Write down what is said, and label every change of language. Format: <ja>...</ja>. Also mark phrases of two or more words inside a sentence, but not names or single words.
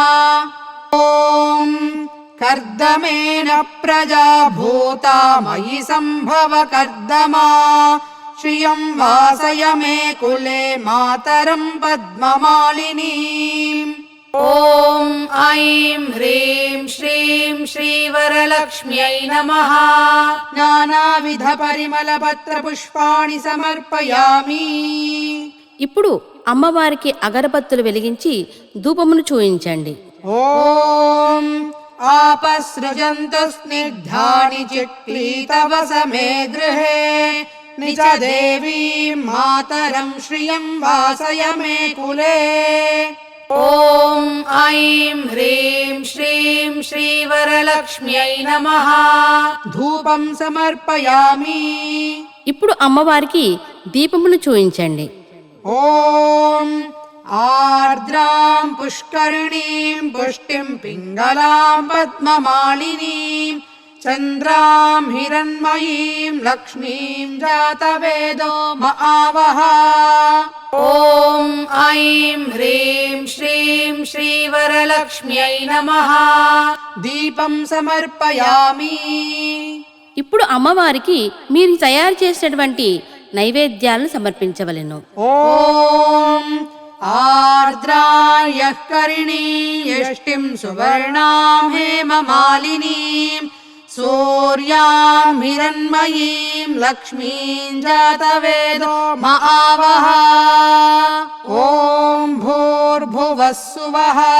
<sa>ॐ कर्दमेन प्रजा भूता मयि सम्भव कर्दमा श्रियं वासय मे कुले मातरं पद्ममालिनीम् ॐ ऐं ह्रीं श्रीं श्रीवरलक्ष्म्यै नमः नानाविधपरिमलपत्रपुष्पाणि समर्पयामि</sa> <te>ఇప్పుడు అమ్మవారికి అగరబత్తులు వెలిగించి ధూపమును చూయించండి.</te> <sa>ॐ आपसृजन्तु स्निग्धानि चिक्लीतव समे गृहे निज देवीं मातरं श्रियं वासय मे कुले ॐ ऐं ह्रीं श्रीं श्रीवरलक्ष्म्यै नमः धूपं समर्पयामि</sa> <te>ఇప్పుడు అమ్మవారికి దీపమును చూయించండి.</te> <sa>ॐ आर्द्रां पुष्करिणीं पुष्टिं पिङ्गलां पद्ममालिनीं चन्द्रां हिरण्मयीं लक्ष्मीं जातवेदो म आवह ॐ ऐं ह्रीं श्रीं श्रीवरलक्ष्म्यै नमः दीपं समर्पयामि</sa> <te>ఇప్పుడు అమ్మవారికి మీరు తయారు చేసినటువంటి నైవేద్యాలను సమర్పించవలెను.</te> <sa>ॐ आर्द्रायः करिणी यष्टिं सुवर्णां हेममालिनीं सूर्यां हिरण्मयीं लक्ष्मीं जातवेदो म आवह ॐ भूर्भुवः सुवः</sa>